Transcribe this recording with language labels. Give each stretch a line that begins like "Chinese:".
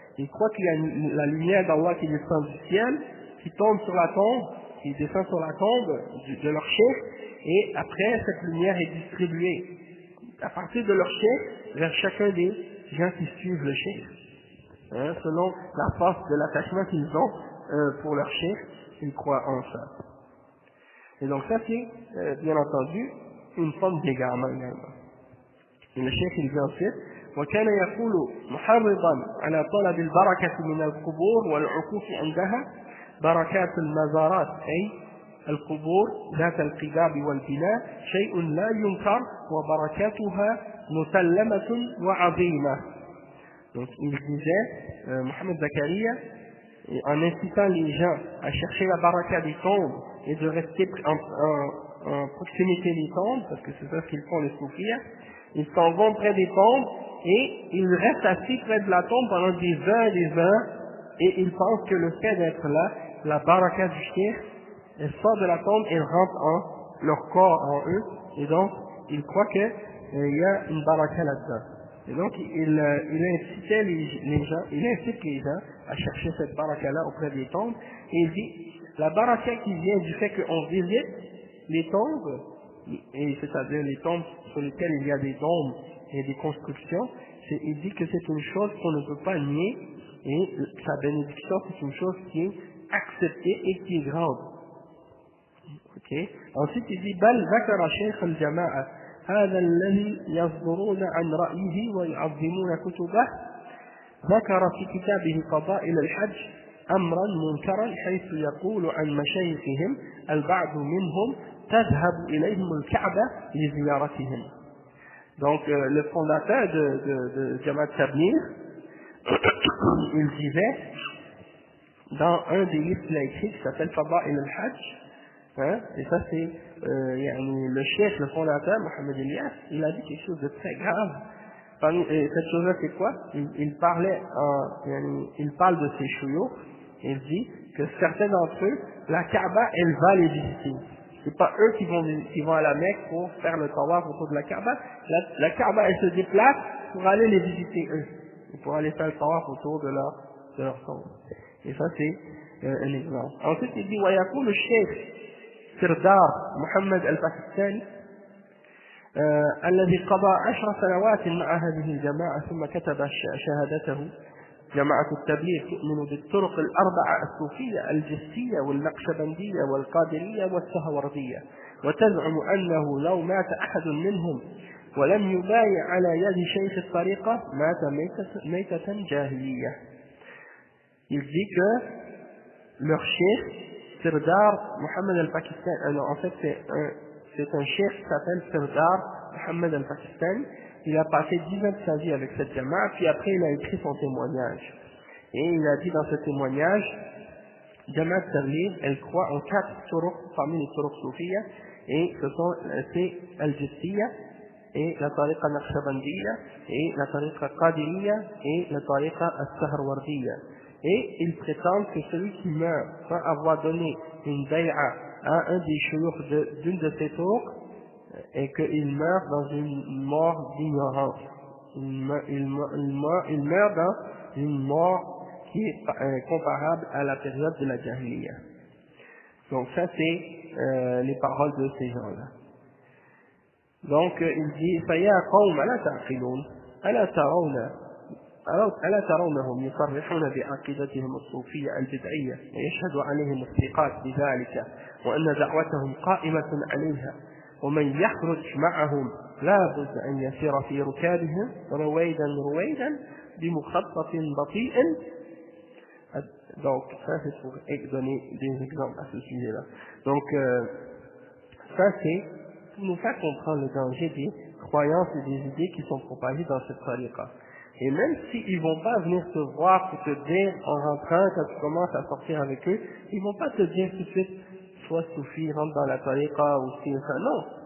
French: Ils croient qu'il y a la lumière d'Allah qui descend du ciel, qui tombe sur la tombe, qui descend sur la tombe de leur chef, et après cette lumière est distribuée à partir de leur chef vers chacun des gens qui suivent le chef. Hein, selon la force de l'attachement qu'ils ont pour leur chef, ils croient en ça. Et donc ça c'est bien entendu une forme d'égarement également. Et le chef il dit ensuite:
Arabic: وكان يقول محرضا على طلب البركة من القبور والعكوف عندها: بركات المزارات أي القبور ذات القباب والبناء شيء لا ينكر وبركاتها مسلمة وعظيمة.
French: Donc il disait, Mohamed Zakaria, en incitant les gens à chercher la baraka des tombes et de rester en proximité des tombes, parce que c'est ça ce qu'ils font les soufis, ils s'en vont près des tombes et ils restent assis près de la tombe pendant des heures et ils pensent que le fait d'être là, la baraka du cheikh, elle sort de la tombe et elle rentre en leur corps, en eux, et donc ils croient qu'il y a une baraka là-dedans. Et donc, il incitait les gens, il incite les gens à chercher cette baraka-là auprès des tombes. Et il dit, la baraka qui vient du fait qu'on visite les tombes, et c'est-à-dire les tombes sur lesquelles il y a des dômes et des constructions, il dit que c'est une chose qu'on ne peut pas nier, et sa bénédiction, c'est une chose qui est acceptée et qui est grande. Okay. Ensuite, il dit
Arabic: بل ذكر شيخ الجماعة هذا الذي يصدرون عن رأيه ويعظمون كتبه ذكر في كتابه فضائل الحج أمرا منكرا حيث يقول عن مشايخهم البعض منهم تذهب إليهم الكعبة لزيارتهم.
French: Donc le fondateur de Jamaat Tabligh, il disait dans un des livres qu'il a écrit qui s'appelle Fada'il al-Hajj, hein, et ça c'est le chef, le fondateur, Mohamed Elias, il a dit quelque chose de très grave. Cette chose-là c'est quoi? Il parle de ses chouyours, et il dit que certains d'entre eux, la Kaaba, elle va les visiter. C'est pas eux qui vont à la Mecque pour faire le tawaf autour de la Kaaba. La Kaaba, elle se déplace pour aller les visiter eux, et pour aller faire le tawaf autour de leur tombe. Et ça c'est un exemple. Ensuite il dit
Arabic: ويقول الشيخ سردار محمد الباكستاني الذي قضى 10 سنوات مع هذه الجماعة ثم كتب شهادته جماعة التبليغ تؤمن بالطرق الأربعة الصوفية الجسية والنقشبندية والقادرية والسهوردية وتزعم أنه لو مات أحد منهم ولم يبايع على يد شيخ الطريقة مات ميتة جاهلية.
French: Il dit que leur chef, Sirdar Mohamed al-Pakistani, en fait c'est un chef qui s'appelle Sirdar Mohamed al-Pakistani. Il a passé 10 ans de sa vie avec cette jama'a, puis après il a écrit son témoignage. Et il a dit dans ce témoignage, Jama'a Tabligh, elle croit en 4 turuq parmi les turuq soufiyya, et c'est al-Jissiyya, et la tariqa naqshbandiyya, et la tariqa qadiriyya, et la tariqa as-sahrwardiyya. Et ils prétendent que celui qui meurt sans avoir donné une bay'a à un des shuyukh d'une de ces turuq, et qu'il meurt dans une mort d'ignorance. Il meurt dans une mort qui est comparable à la période de la Jahiliya. Donc ça c'est les paroles de ces gens-là. Donc il dit
Arabic: فَيَا قَوْمَ لَا تَعْقِلُونَ ألا ترونهم يصرحون بعقيدتهم الصوفية البدعية ويشهد عليهم الثقات بذلك وأن دعوتهم قائمة عليها ومن يخرج معهم لا بد أن يسير في ركابهم رويدا بمخطط بطيء.
French: Donc ça c'est pour donner des exemples à ce sujet-là. Donc ça c'est pour nous faire comprendre le danger des croyances et des idées qui sont propagées dans cette tariqa. Et même s'ils vont pas venir te voir pour te dire en rentrant quand tu commences à sortir avec eux, ils vont pas te dire tout de suite soit soufi, rentre dans la tariqa ou si ça, non.